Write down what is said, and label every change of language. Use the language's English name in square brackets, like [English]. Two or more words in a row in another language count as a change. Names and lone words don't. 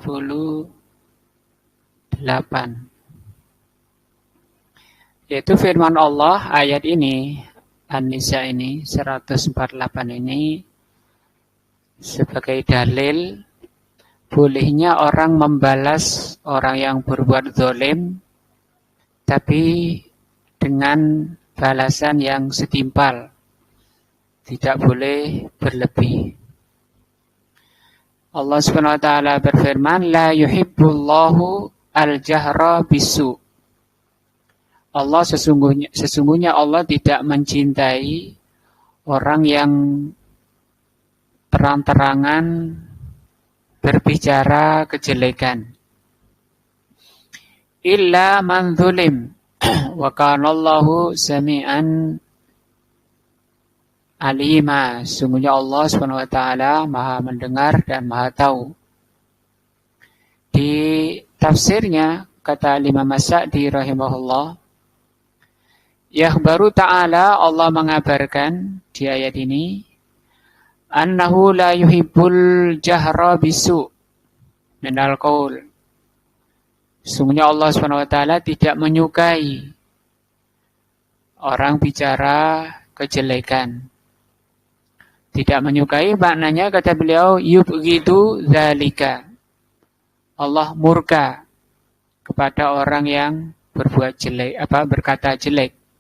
[Indonesian] Yaitu firman Allah ayat ini, An-Nisa ini 148 ini sebagai dalil bolehnya orang membalas orang yang berbuat zalim, tapi dengan balasan yang setimpal, tidak boleh berlebih. Allah [Arabic] سبحانه وتعالى [Indonesian] berfirman, [Arabic] لا يحب الله الجهر بالسوء. [Indonesian] Allah sesungguhnya Allah tidak mencintai orang yang terang-terangan berbicara kejelekan. [Arabic] إلا من ظلم وكان الله سميعا عليما. [Indonesian] Sungguhnya Allah [Arabic] سبحانه وتعالى [Indonesian] Maha mendengar dan Maha tahu. Di tafsirnya kata Imam As-Sa'di rahimahullah, [Arabic] يخبر تعالى, [Indonesian] Allah mengabarkan di ayat ini, [Arabic] أنه لا يحب الجهر بالسوء من القول. [Indonesian] Sungguhnya Allah SWT tidak menyukai orang bicara kejelekan. Tidak menyukai maknanya kata beliau [Arabic] يبغض ذلك. [Indonesian] Allah murka kepada orang yang berbuat jelek, berkata jelek.